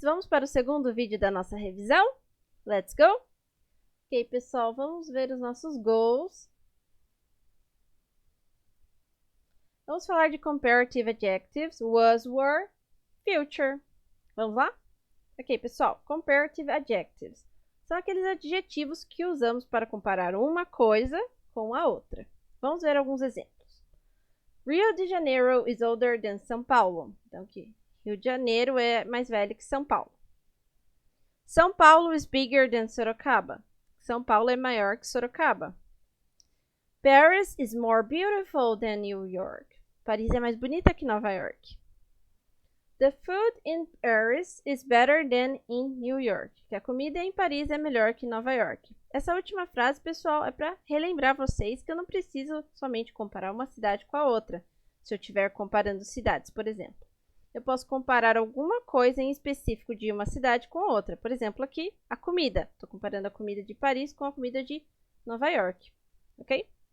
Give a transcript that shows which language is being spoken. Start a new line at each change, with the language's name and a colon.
Portuguese: Vamos para o segundo vídeo da nossa revisão?
English: Let's go!
Portuguese: Ok, pessoal, vamos ver os nossos goals. Vamos falar de comparative adjectives, was, were, future. Vamos lá? Ok, pessoal, comparative adjectives são aqueles adjetivos que usamos para comparar uma coisa com a outra. Vamos ver alguns exemplos.
English: Rio de Janeiro is older than São Paulo.
Portuguese: Então, aqui, Rio de Janeiro é mais velho que São Paulo.
English: São Paulo is bigger than Sorocaba.
Portuguese: São Paulo é maior que Sorocaba.
English: Paris is more beautiful than New York.
Portuguese: Paris é mais bonita que Nova York.
English: The food in Paris is better than in New York.
Portuguese: Que a comida em Paris é melhor que em Nova York. Essa última frase, pessoal, é para relembrar vocês que eu não preciso somente comparar uma cidade com a outra. Se eu estiver comparando cidades, por exemplo. Eu posso comparar alguma coisa em específico de uma cidade com outra. Por exemplo, aqui, a comida. Estou comparando a comida de Paris com a comida de Nova York. Ok?